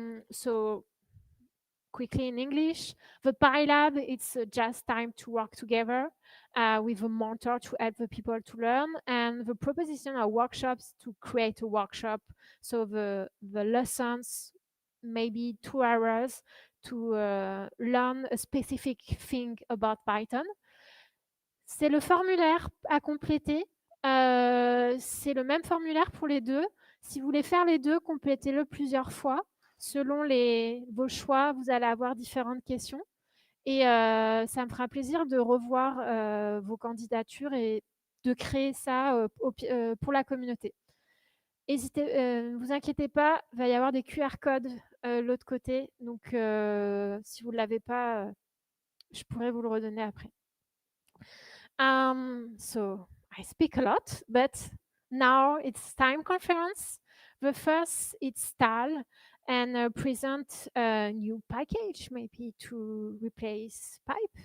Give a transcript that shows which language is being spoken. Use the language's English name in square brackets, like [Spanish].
[English] So quickly in English, the PyLab, it's just time to work together with a mentor to help the people to learn, and the proposition of workshops to create a workshop. So the lessons, maybe 2 hours learn a specific thing about Python. [French] C'est le formulaire à compléter. C'est le même formulaire pour les deux. Si vous voulez faire les deux, complétez-le plusieurs fois. Selon vos choix, vous allez avoir différentes questions. Et ça me fera plaisir de revoir vos candidatures et de créer ça pour la communauté. Ne vous inquiétez pas, il va y avoir des QR codes l'autre côté. Donc, si vous ne l'avez pas, je pourrais vous le redonner après. [English] So I speak a lot, but now it's time conference. The first it's Tal and present a new package maybe to replace Pipe.